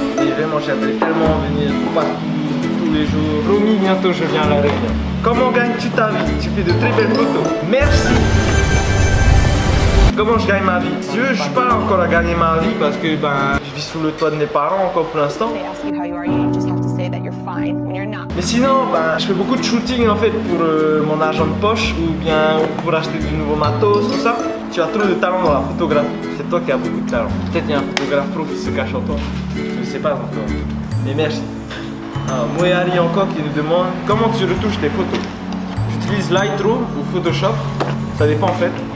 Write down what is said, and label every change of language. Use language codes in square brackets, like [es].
[fr] Et vraiment j'aimerais tellement venir partout, tous les jours. Promis, bientôt je viens à la Réunion. Comment gagnes-tu ta vie? Tu fais de très belles photos. Merci! Comment je gagne ma vie? Si tu veux, je suis pas là encore à gagner ma vie parce que ben je vis sous le toit de mes parents encore pour l'instant. [en] They ask you how you are, you just have to say that you're fine when you're not. [fr] Mais sinon, ben, je fais beaucoup de shooting en fait pour mon argent de poche ou bien pour acheter du nouveau matos, tout ça. Tu as trop de talent dans la photographie. C'est toi qui as beaucoup de talent. Peut-être il y a un photographe pro qui se cache en toi. Je ne sais pas encore. Mais merci. Moyari encore qui nous demande comment tu retouches tes photos. J'utilise Lightroom ou Photoshop. Ça dépend en fait.